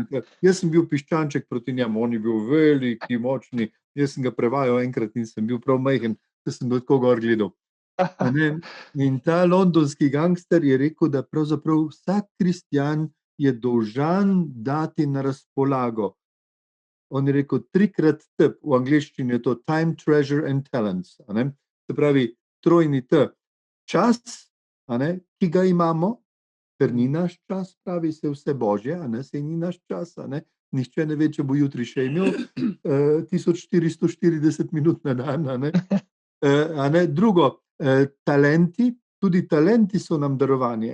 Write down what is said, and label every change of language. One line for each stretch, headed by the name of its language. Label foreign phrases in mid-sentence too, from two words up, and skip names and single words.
Slovenian: Jaz sem bil piščanček proti njemu, on je bil veliki, močni, jaz sem ga prevajal enkrat in sem bil prav majhen, da sem do tako gor gledal. In ta londonski gangster je rekel, da pravzaprav vsak kristjan je dolžan dati na razpolago. On je rekel 3x T, v angleščini je to
English: time, treasure and talents.
Slovenian: Se pravi, 3 T. Čas, ki ga imamo, ker ni naš čas, pravi se vse božje, sej ni naš čas, nihče ne ve, če bo jutri še imel 1440 minut na dan. Drugo, talenti, tudi talenti so nam darovani.